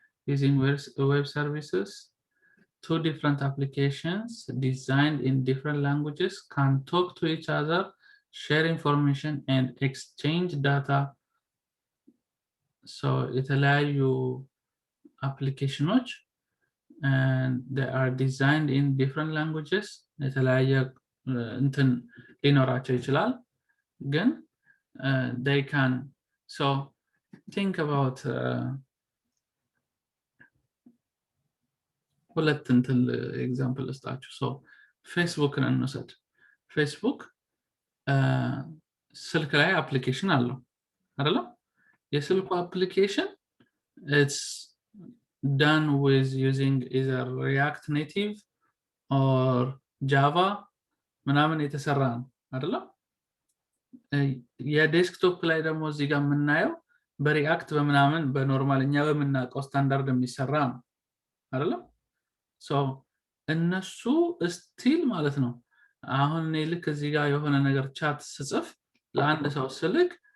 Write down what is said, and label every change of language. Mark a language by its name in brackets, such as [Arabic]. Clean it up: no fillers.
[English] Using web services, two different applications designed in different languages can talk to each other, share information, and exchange data. So የተለያዩ applications and they are designed in different languages. [Amharic] የተለያየ እንትን ሊኖራቸው ይችላል ግን [English] they can so think about [Amharic] ሁለት እንትን ኤግዛምፕል ልስጣችሁ. so ፌስቡክን እንውሰድ. ፌስቡክ ስልክ ላይ አፕሊኬሽን አለው አይደል? የስልኩ አፕሊኬሽን [English] it's done with using either React Native or Java [Amharic] ምናምን የተሰራ ነው አይደል? የዴስክቶፕ ላይ ደግሞ እዚህ ጋር የምናየው በሪአክት በምናምን በኖርማልኛ በምናውቀው ስታንዳርድ የሚሰራ ነው አይደል? so እነሱ ስቲል ማለት ነው አሁን እኔ ልክ እዚህ ጋር የሆነ ነገር ቻት ስጽፍ ለአንድ ሰው ስልክ